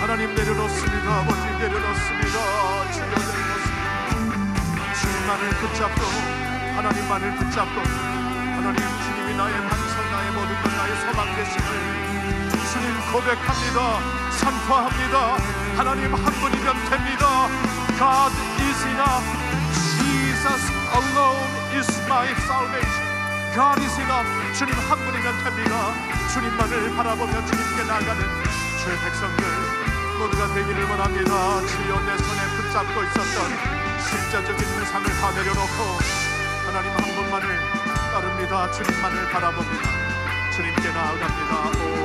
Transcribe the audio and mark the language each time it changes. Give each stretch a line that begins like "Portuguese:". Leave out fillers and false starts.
Korean: 하나님 내려놓습니다. 아버지 내려놓습니다. 주여 내려놓습니다. 주여 주님만을 붙잡고 하나님만을 붙잡고 하나님 주님이 나의 반석 나의 모든 것 나의 소망 되심을 주님 고백합니다. 선포합니다. 하나님 한 분이면 됩니다.
English: God is enough. Jesus alone is my salvation. God is enough.
Korean: 주님 한 분이면 됩니다. 주님만을 바라보며 주님께 나가는 주의 백성들 모두가 되기를 원합니다. 주여 내 손에 붙잡고 있었던 십자적인 우상을 다 내려놓고 하나님 한 분만을 따릅니다. 주님만을 바라봅니다. 주님께 나아갑니다.